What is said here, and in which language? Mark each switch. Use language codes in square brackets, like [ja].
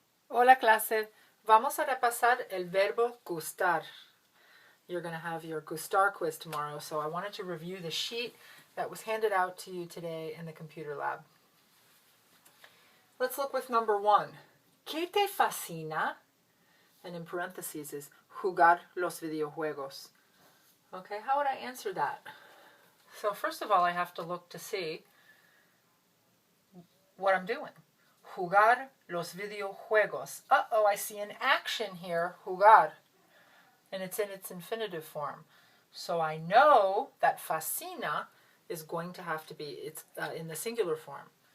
[es] Hola clase, vamos a repasar el verbo gustar. [en] You're going to have your Gustar quiz tomorrow, so I wanted to review the sheet that was handed out to you today in the computer lab. Let's look with number 1. [es] ¿Qué te fascina? [en] And in parentheses is [es] jugar los videojuegos. [en] Okay, how would I answer that? So first of all, I have to look to see what I'm doing. [es] Jugar los videojuegos. [en] Uh-oh, I see an action here, jugar. And it's in its infinitive form. So I know that fascina is going to have to be in the singular form.